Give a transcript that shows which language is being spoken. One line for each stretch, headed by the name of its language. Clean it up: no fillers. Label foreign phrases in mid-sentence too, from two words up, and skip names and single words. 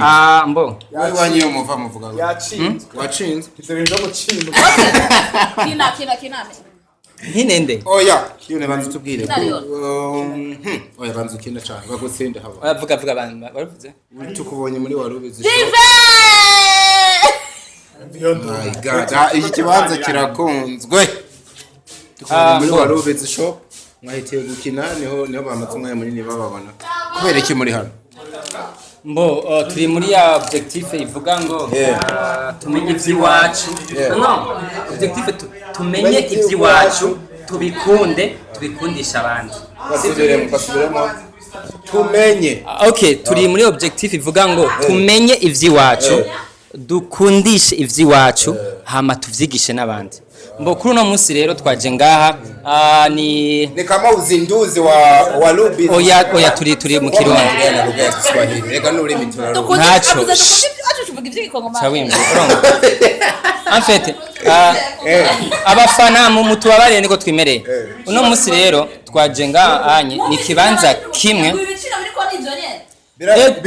Rundi: mbo wowe wanyiye muva muvuga yatsinzwe wacinze ivyo bintu byo gutsindwa Kina. ntinende oya yone banze tubwire Nariyo. oya banze ukina cyane bagutsinde haba oya vuga abantu bavuze tukubonye muri warubizi shop Dive!
English: my god
Rundi: iki kibanza kirakunzwe tukubonye muri warubizi shop mwahitiye gukina niho bamaze umwanya munini bababona kubera iki muri hano mbo turi muri ya objectif ivuga ngo tumenye iby'iwacu no objectif tumenye iby'iwacu tubikundisha abandi basubiremo tumenye okay turi muri objectif ivuga ngo tumenye iby'iwacu dukundishe iby'iwacu hama tuvyigishe n'abandi mbo kuri uno munsi rero twaje ngaha
Swahili: ni kama uzinduzi wa WARUBIZI
Rundi: oya turi mu kirundi
Swahili: na lugha ya Kiswahili
Rundi: rega n'urimi turaro Ntaco. tuvuga ivy'ikongoma. Chawimbi
French: en fait
Rundi: abafana mu mutubabarire niko twimereye uno munsi rero twaje ngaha anye ni kibanza kimwe Ibiciro biriko n'ivyo nyene.